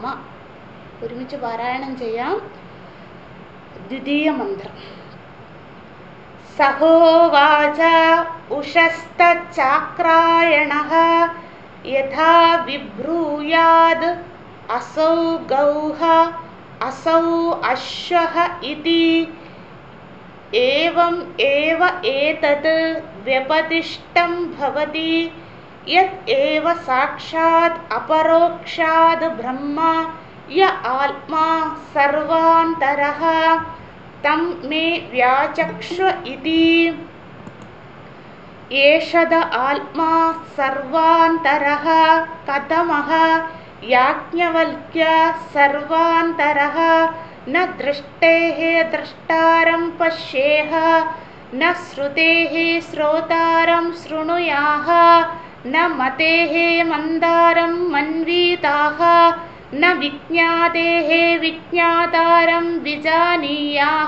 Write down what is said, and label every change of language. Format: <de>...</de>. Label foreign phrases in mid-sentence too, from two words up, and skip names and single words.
<ml>ഒരുമിച്ച് പാരായണം ചെയ്യാം. ദ്വിതീയ മന്ത്രം.</ml> <sa>സഹോവാച ഉഷസ്തചാക്രായണഃ യഥാ വിഭ്രൂയാദ് അസൗ ഗൗഃ അസൗ അശ്വഃ ഇതി. ഏവം ഏവ ഏതത് വ്യപദിഷ്ടം ഭവതി യത് ഏവ സാക്ഷാത് അപരോക്ഷാത് ബ്രഹ്മ യ ആത്മാ സർവാന്തരഃ തം മേ വ്യാചക്ഷ്വ ഇതി. ഏഷത ആത്മാ സർവാന്തരഃ കഥമഃ യാജ്ഞവൽക്യ സർവാന്തരഃ ന ദൃഷ്ടേഃ ദ്രഷ്ടാരം പശ്യേഹ ന ശ്രുതേഃ ശ്രോതാരം ശൃണുയാഹ ന മതേഃ മന്ദാരം മന്വീതാഹ ന വിജ്ഞാതേഃ വിജ്ഞാതാരം വിജാനീയാഹ.</sa>